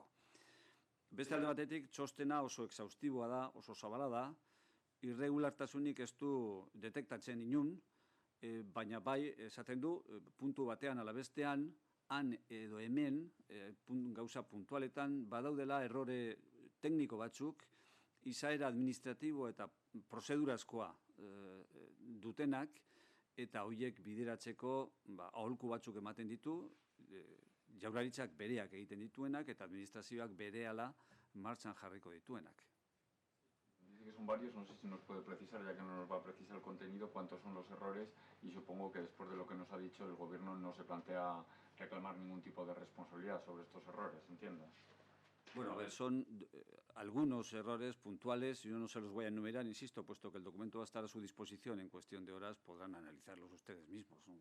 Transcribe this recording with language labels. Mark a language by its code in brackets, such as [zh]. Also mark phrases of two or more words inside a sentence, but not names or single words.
[eu] Beste alde batetik, txostena oso exhaustiboa da, oso zabala da, irregulartasunik ez du detektatzen inun, baina bai esaten du puntu batean ala bestean, han edo hemen, gauza puntualetan, badaudela errore tekniko batzuk, izaera administratibo eta prozedurazkoa dutenak, eta horiek bideratzeko aholku batzuk ematen ditu, Jaurlaritzak bereak egiten dituenak eta administrazioak berehala martxan jarriko dituenak. [es] Dice que son varios, no sé si nos puede precisar, ya que no nos va a precisar el contenido, cuántos son los errores y supongo que después de lo que nos ha dicho el Gobierno no se plantea reclamar ningún tipo de responsabilidad sobre estos errores, ¿entiendes? Bueno, a ver, son algunos errores puntuales, yo no se los voy a enumerar, insisto, puesto que el documento va a estar a su disposición en cuestión de horas, podrán analizarlos ustedes mismos, ¿no?